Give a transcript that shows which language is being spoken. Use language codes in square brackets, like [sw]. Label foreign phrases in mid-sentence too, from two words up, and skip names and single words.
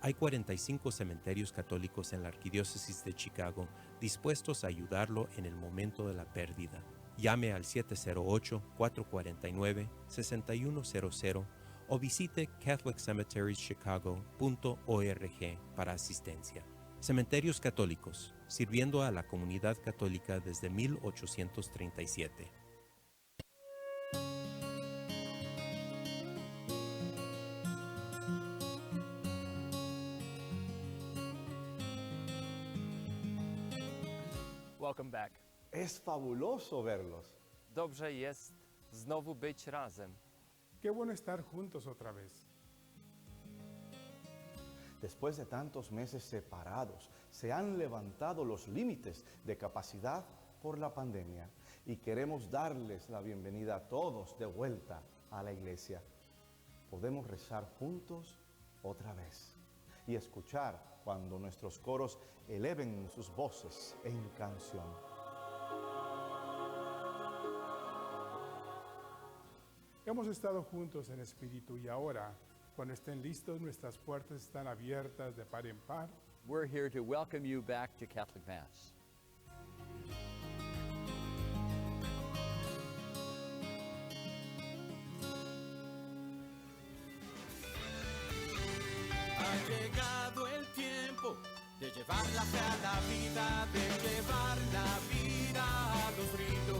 [es] Hay 45 cementerios católicos en la Arquidiócesis de Chicago dispuestos a ayudarlo en el momento de la pérdida. Llame al 708-449-6100 o visite catholiccemeterieschicago.org para asistencia. Cementerios Católicos, sirviendo a la comunidad católica desde 1837. [en] Welcome back. [es] Es fabuloso verlos. [pl] Dobrze jest znowu być razem. [es] Qué bueno estar juntos otra vez. Después de tantos meses separados, se han levantado los límites de capacidad por la pandemia y queremos darles la bienvenida a todos de vuelta a la iglesia. Podemos rezar juntos otra vez y escuchar cuando nuestros coros eleven sus voces en canción. Hemos estado juntos en espíritu y ahora, cuando estén listos, nuestras puertas están abiertas de par en par. [en] We're here to welcome you back to Catholic Mass. [es] Ha llegado el tiempo de llevar la fe a la vida, de llevar la vida a los gritos.